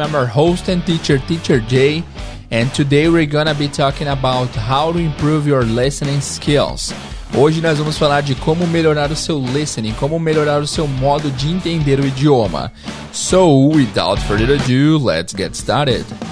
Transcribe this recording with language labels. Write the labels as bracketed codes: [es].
[en] I'm your host and teacher, Teacher Jay, and today we're gonna be talking about how to improve your listening skills. [pt] Hoje nós vamos falar de como melhorar o seu listening, como melhorar o seu modo de entender o idioma. [en] So, without further ado, let's get started.